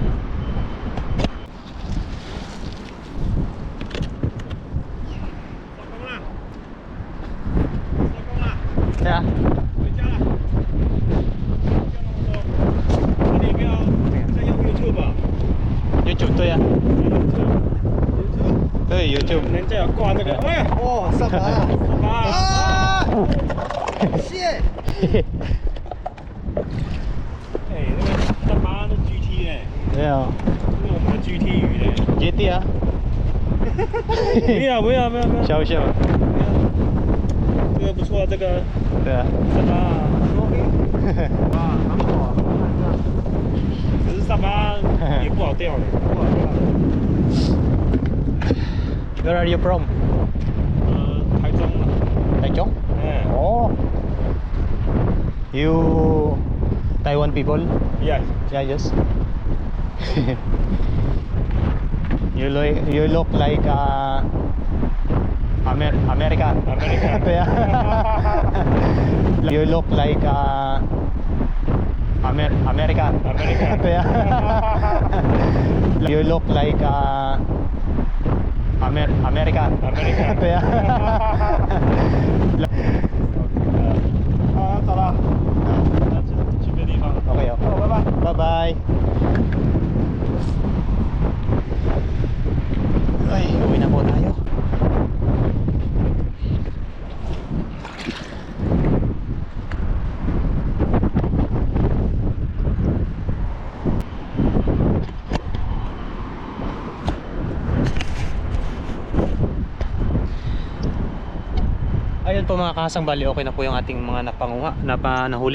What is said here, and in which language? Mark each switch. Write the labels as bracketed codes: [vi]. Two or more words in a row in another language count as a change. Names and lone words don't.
[en] Ja. YouTube to ja. Hey, YouTube. [zh] 人家有挂那个，哎呀，哦，什么？啊！shit！哎，那个他妈的 GT 呢？对啊那是我们的 GT 鱼呢？，GT 啊，没有没有没有没有，笑笑，这个不错，这个对啊。什么啊？啊，很好，看一下。可是上巴也不好钓的，不好看。 [en] Where are you from? [zh] 台中啊， [en] Taichung? [zh] 哎 [en] Oh. You Taiwan people? ，Yeah， Yeah, yes. You look like American. American. Yeah. You look like American. American. Yeah. You look like American. American. Yeah. [zh] 啊，走了，那去别地方了。 [en] Okay, okay. [zh] 好，拜拜。 [tl] Bye-bye. Ay, uwi na po tayo. Ayun po mga kasang, bali okay na po yung ating mga napanguha, nahuli.